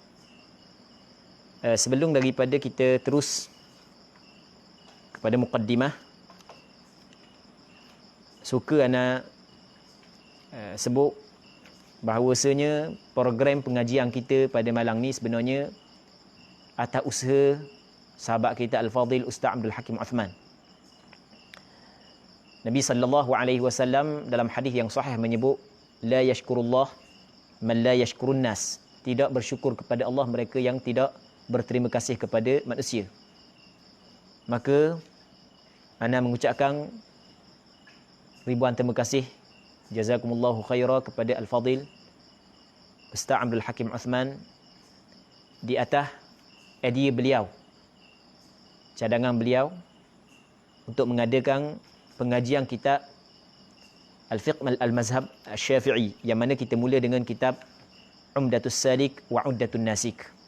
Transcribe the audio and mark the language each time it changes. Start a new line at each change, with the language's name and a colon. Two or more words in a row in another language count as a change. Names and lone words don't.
Malay: Sebelum daripada kita terus kepada muqaddimah, suka ana sebut bahawasanya program pengajian kita pada malam ni sebenarnya atas usaha sahabat kita Al-Fadhil Ustaz Abdul Hakim Uthman. Nabi
Arabic: صلى الله عليه وسلم
Malay: dalam hadis yang sahih menyebut,
Arabic: لا يشكر الله من لا يشكر الناس.
Malay: Tidak bersyukur kepada Allah mereka yang tidak berterima kasih kepada manusia. Maka ana mengucapkan ribuan terima kasih,
Arabic: جزاكم الله خيرا,
Malay: kepada Al-Fadhil Ustaz Abdul Hakim Uthman di atas idea beliau, cadangan beliau untuk mengadakan pengajian kitab Al-Fiqh Al-Mazhab Al-Syafi'i, yang mana kita mula dengan kitab Umdatus Salik wa Uddatun Nasik.